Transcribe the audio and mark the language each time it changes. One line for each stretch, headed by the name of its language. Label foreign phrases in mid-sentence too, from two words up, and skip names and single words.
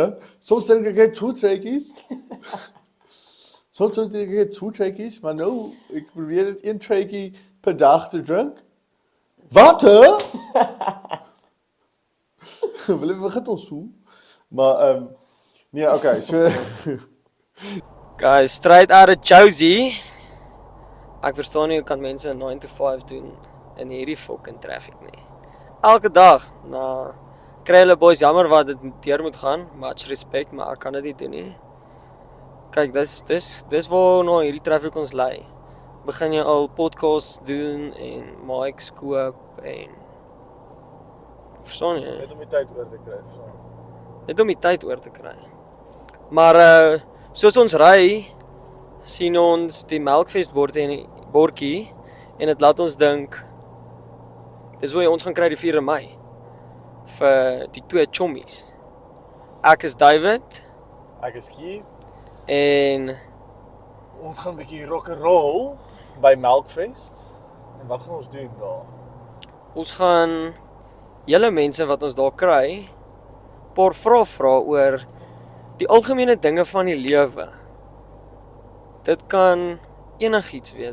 Afrikaans: Soms dink ek het twee trekkies. Soms dink ek het twee trekkies, maar nou ek probeer dit een trekkie per dag te drink. Wat hè? Wil jy vergeet ons so? Maar nee,
English: okay, so Guys, straight out of Josie.
Afrikaans: Ek verstaan nie hoe kan mense 9 to 5 doen in hierdie
English: fucking traffic
Afrikaans: nie. Elke dag, nou kry hulle boys jammer wat dit deur moet gaan,
English: much respect,
Afrikaans: maar ek kan dit nie doen nie. Kyk, dis waar nou hierdie traffic ons lei. Begin jy al podcasts doen en mics koop en verstaan jy? net om die tyd oor te kry, verstaan. Net om die tyd oor te kry. Maar soos ons ry, sien ons die Melkfest bordjie en dit laat ons dink dis hoe ons gaan kry die 4 Mei vir die twee chommies. Ek is David Ek is Keith. en Ons gaan 'n bietjie
English: rock and roll
Afrikaans: by Melkfest. En wat gaan ons doen daar? ons gaan julle mense wat ons daar kry, paar vrae vra oor die algemene dinge van die lewe. Dit kan enigiets wees.